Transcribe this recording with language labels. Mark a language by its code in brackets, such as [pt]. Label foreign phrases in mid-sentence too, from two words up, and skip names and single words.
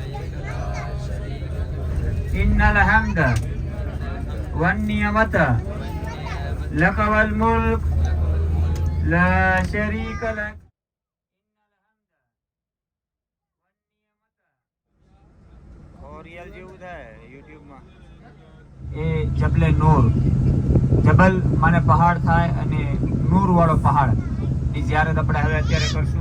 [ar] إن الحمد والنعمة لك والملك لا شريك لك. [gu] ઓરિયલ જેવું થાય યુટ્યુબમાં. એ જબલે નૂર, જબલ માને પહાડ થાય અને નૂર વાળો પહાડ ની ઝિયારત આપણે હવે અત્યારે કરશું.